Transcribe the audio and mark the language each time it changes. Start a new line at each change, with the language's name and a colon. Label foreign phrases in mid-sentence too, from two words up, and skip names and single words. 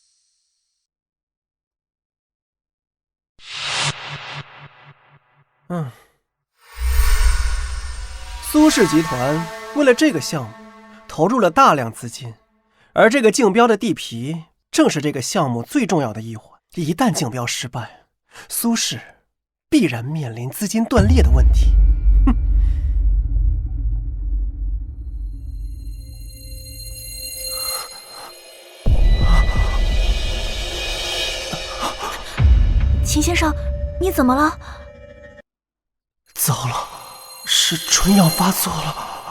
Chinese: 蘇氏集團為了這個項目投入了大量資金，而這個競標的地皮正是這個項目最重要的一環。一旦競標失敗，蘇氏必然面臨資金斷裂的問題。秦先生，你怎麼了？糟了，是春藥發作了。